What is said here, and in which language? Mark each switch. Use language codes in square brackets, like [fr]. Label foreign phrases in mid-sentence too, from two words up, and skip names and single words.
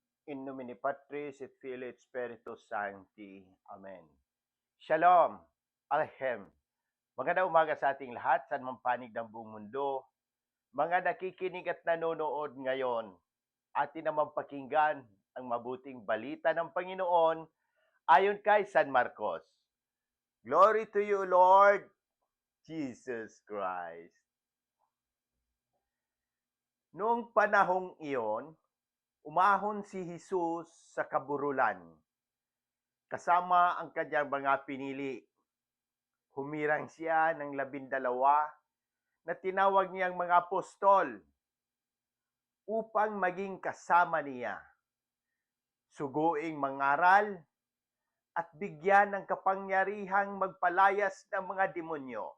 [la] In nomine Patris et Filii et Spiritus Sancti. [he] Amen. Shalom. Alhem. [tl] Magandang umaga sa ating lahat, saan man panig ng buong mundo. Mga nakikinig at nanonood ngayon, atin naman pakinggan ang mabuting balita ng Panginoon ayon kay San Marcos. [en] Glory to you, Lord Jesus Christ. [tl] Noong panahong iyon, umahon si Jesus sa kaburulan, kasama ang kanyang mga pinili. Humirang siya ng 12 na tinawag niyang mga apostol upang maging kasama niya, suguing mangaral at bigyan ng kapangyarihang magpalayas ng mga demonyo.